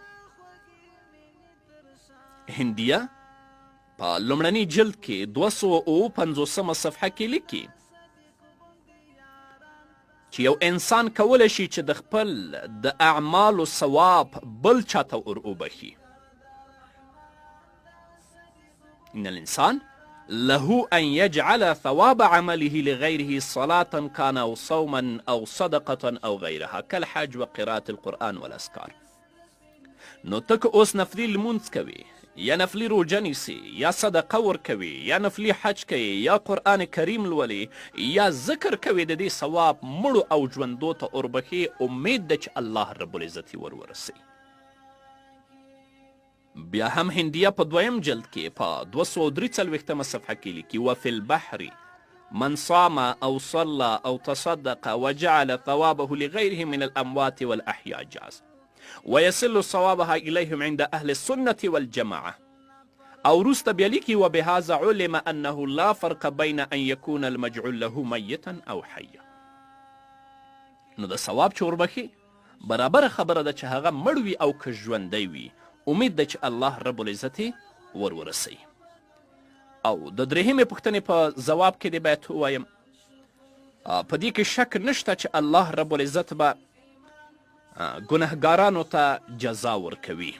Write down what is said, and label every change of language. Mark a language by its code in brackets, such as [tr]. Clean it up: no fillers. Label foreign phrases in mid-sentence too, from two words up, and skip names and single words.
[ps] هندیه په لومړني جلد کې 250 صفحه کې لیکي چې یو انسان کولی شي چې د خپل د اعمالو ثواب بل چاته وبخي. [ar] إن الإنسان له أن يجعل ثواب عمله لغيره صلاة كان أو صوما أو صدقة أو غيرها كالحج وقراءة القرآن والأذكار. [ps] نو تک اوس نفلي لمونځ کوي، یا نفلي روژه نیسي، یا صدقه ورکوي، یا نفلي حج کوي، یا قرآن کریم لولي، یا ذکر کوي، د دې ثواب مړو او ژوندو ته وربخي. امید ده چې الله [ar] رب العزت [ps] ورسي. بیا هم هندیه په 2 جلد کې په 243 صفحه کې لیکي [ar] وفي البحر من صام او صلى او تصدق وجعل ثوابه لغيره من الاموات والاحياء جاز ويصل ثوابها اليهم عند اهل السنه والجماعه. [ps] او وروسته بیا لیکي [ar] وبهذا علم انه لا فرق بين ان يكون المجعول له ميتا او حيا. [ps] نو د ثواب چې وربخي برابره خبره ده چې هغه مړ وي او که ژوندی وي. امید ده چې الله [ar] رب العزت [ps] ورسوي. او د درېیمې پوښتنې په ځواب کې دې باید ووایم په دې کې شک نشته چې الله [ar] رب العزت [ps] به ګنهګارانو ته جزا ورکوي.